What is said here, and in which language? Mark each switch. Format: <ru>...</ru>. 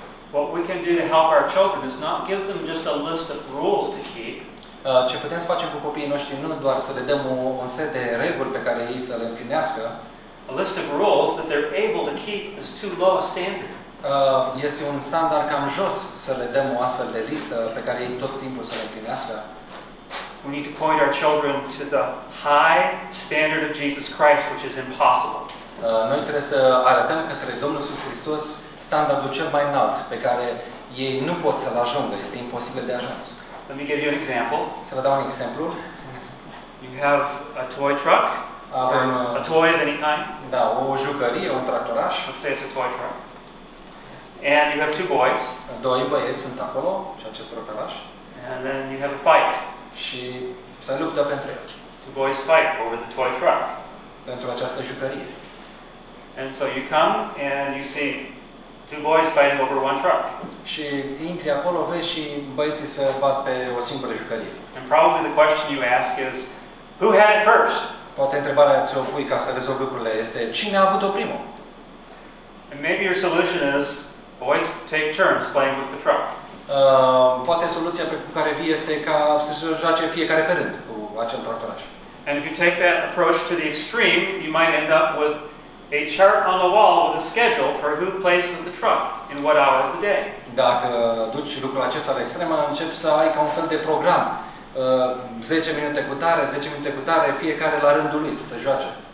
<en>What we can do to help our children is not give them just a list of rules to keep.</en> <ro>Ce putem să facem cu copiii noștri nu doar să le dăm un set de reguli pe care ei să le împlinească.</ro> <en>A list of rules that they're able to keep is too low a standard.</en> <ro>Este un standard cam jos să le dăm o astfel de listă pe care ei tot timpul să le împlinească.</ro> <en>We need to point our children to the high standard of Jesus Christ, which is impossible.</en> <ro>Noi trebuie să arătăm către Domnul Iisus Hristos standardul cel mai înalt pe care ei nu pot să-l ajungă. Este imposibil de ajuns.</ro> <en>Let me give you an example.</en> <ro>Să vă dau un exemplu.</ro> <en>You have a toy truck.</en> <ro>Avem</ro> <en>a toy of any kind.</en> <ro>Da, o jucărie, un tractoraș.</ro> <en>Let's say it's a toy truck. And you have two boys.</en> <ro>Doi băieți sunt acolo și acest tractoraș.</ro> <en>And then you have a fight.</en> <ro>Și se luptă pentru</ro> <en>two boys fight over the toy truck.</en> <ro>Pentru această jucărie.</ro> <en>And so you come and you see two boys fighting over one truck.</en> <ro>Și intri acolo, vezi și băieții se bat pe o singură jucărie.</ro> <en>And probably the question you ask is, who had it first?</en> <ro>Poate întrebarea ți-o pui ca să rezolvi lucrurile este, cine a avut-o primul?</ro> <en>And maybe your solution is, boys take turns playing with the truck.</en> <ro>Poate soluția pe care vii este ca să se joace fiecare pe rând cu acel tractoraș.</ro> <en>And if you take that approach to the extreme, you might end up with a chart on the wall with a schedule for who plays with the truck in what hour of the day.</en> <ro>Dacă duci lucrul acesta la extremă, începi să ai ca un fel de program. 10 minute cu tare, 10 minute cu tare, fiecare la rândul lui să se joace.</ro>